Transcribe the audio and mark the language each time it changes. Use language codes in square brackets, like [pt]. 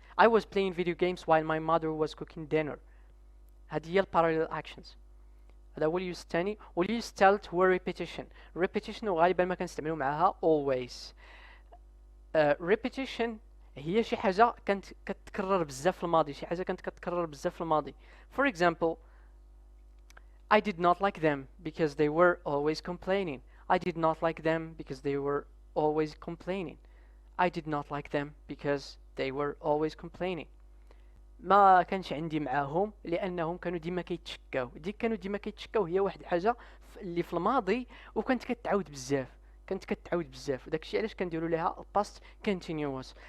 [en] I was playing video games while my mother was cooking dinner. [ar] هذه هي parallel actions. هذا هو اليوز الثاني. واليوز الثالث هو repetition. repetition وغالبا ما كنستعملو معاها always. repetition هي شي حاجه كانت كتكرر بزاف في الماضي. [en] For example, I did not like them because they were always complaining. I did not like them because they were always complaining. I did not like them because they were always complaining. [ar] ما كانش عندي معاهم لانهم كانوا ديما كيتشكاو. هي واحد الحاجه اللي في الماضي وكانت كتعاود بزاف وداكشي علاش كنديروا لها past continuous.